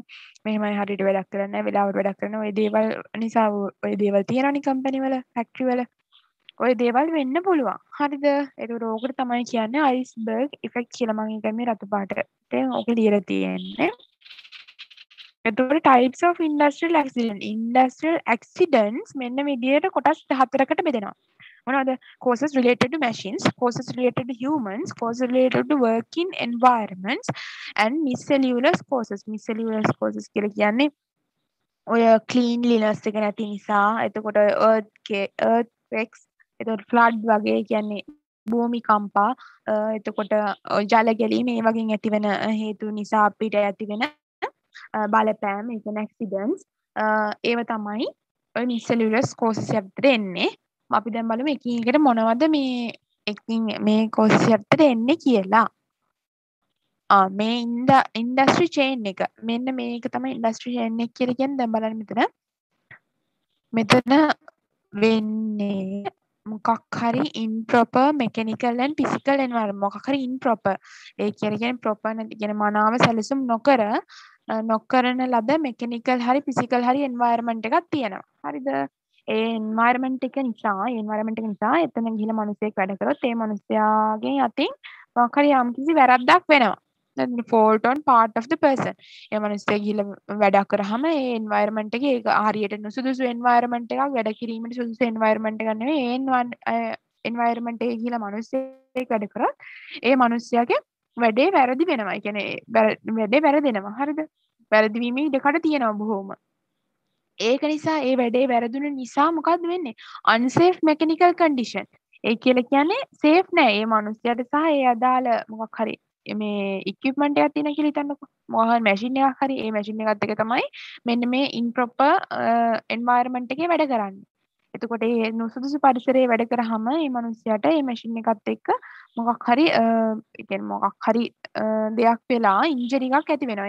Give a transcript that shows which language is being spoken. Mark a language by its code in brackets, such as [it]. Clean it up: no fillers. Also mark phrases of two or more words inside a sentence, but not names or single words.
[si] මෙහෙමයි හරියට වැඩක් කරන්නේ නැහැ, වෙලාවට වැඩක් කරනවා. ওই දේවල් නිසා ওই දේවල් තියෙනවනේ කම්පැනි වල, ෆැක්ටරි වල. ওই දේවල් වෙන්න පුළුවන්. හරිද? ඒක ඕකට තමයි කියන්නේ [en] iceberg effect [si] කියලා. මම ඒක මේ රතු පාටට ඕක ලියලා තියෙන්නේ. එතකොට [en] types of industrial accidents [si] මෙන්න විදියට කොටස් 4කට බෙදෙනවා. මොනවද? [en] causes related to machines, causes related to humans, causes related to working environments and miscellaneous causes. miscellaneous causes [si] කියලා කියන්නේ ඔය cleanliness එක නැති නිසා, එතකොට earthquakes, එතකොට flood වගේ කියන්නේ භූමිකම්පා, එතකොට ජල ගැලීම් මේ වගේ ඇතිවෙන හේතු නිසා අපිට ඇතිවෙන බලපෑම්, ඒ කියන්නේ accidents. ඒව තමයි ඔය [en] miscellaneous causes [si] යටතට එන්නේ. අපි දැන් බලමු එකින් එකට මොනවද මේ causes යටතට එන්නේ කියලා. මේ [en] industry chain [si] එක. මෙන්න මේක තමයි [en] industry chain [si] එක කියලා කියන්නේ. දැන් බලන්න මෙතන වෙන්නේ මොකක් හරි [en] improper mechanical and physical environment. [si] මොකක් හරි improper. ඒ කියන්නේ proper නැති කියන මනාව සැලසුම් නොකරන ලද mechanical හරි physical හරි environment එකක් තියෙනවා. හරිද? ඒ environment එක නිසා එතන ගිහින මිනිස්සෙක් වැඩ කරොත් ඒ මිනිස්යාගේ අතින් මොකක් හරි යම්කිසි වැරද්දක් වෙනවා. [en] fault on part of the person. [si] ඒ මිනිස්සයා ගිහලා වැඩක් කරාම ඒ environment එකේ ඒක හරියට නුසුදුසු environment එකක් වැඩ කිරීමට සුදුසු environment එකක් නෙවෙයි ඒ environment එකේ ගිහලා මිනිස්සෙක් වැඩ කරත් ඒ මිනිස්සයාගේ වැඩේ වැරදි වෙනවා. ඒ කියන්නේ වැඩේ වැරදෙනවා. හරිද? වැරදි වීමේ ඉඩකඩ තියෙනවා බොහොම. ඒක නිසා ඒ වැඩේ වැරදුන නිසා මොකද්ද වෙන්නේ? [en] unsafe mechanical condition. [si] ඒ කියලා කියන්නේ safe නෑ. ඒ මිනිස්සයාට සහ ඒ අදාළ මොකක් හරි මේ equipment එකක් තියෙනවා කියලා හිතන්නකෝ. මොකක් හරි machine එකක් හරි ඒ machine එකත් එක තමයි මෙන්න මේ improper environment එකේ වැඩ කරන්නේ. එතකොට ඒ නුසුදුසු පරිසරයේ වැඩ කරාම මේ මිනිස්සයාට මේ machine එකත් එක්ක මොකක් හරි ඒ කියන්නේ මොකක් හරි දෙයක් වෙලා ඉන්ජරි එකක් ඇති වෙනවා.